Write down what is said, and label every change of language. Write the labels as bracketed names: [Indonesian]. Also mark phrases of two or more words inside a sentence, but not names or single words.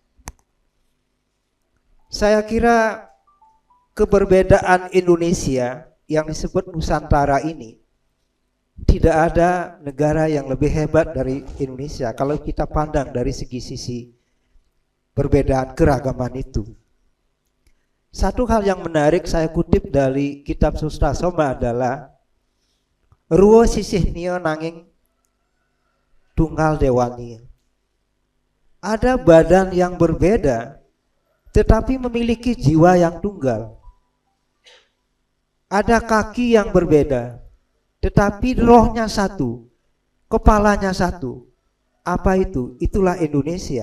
[Indonesian] Saya kira keberbedaan Indonesia yang disebut Nusantara ini, tidak ada negara yang lebih hebat dari Indonesia kalau kita pandang dari sisi perbedaan keragaman itu. Satu hal yang menarik saya kutip dari kitab Sutta Soma adalah [Kawi] ruwo sisih nio nanging tunggal dewani. [Indonesian] Ada badan yang berbeda tetapi memiliki jiwa yang tunggal. Ada kaki yang berbeda tetapi rohnya satu, kepalanya satu. Apa itu? Itulah Indonesia.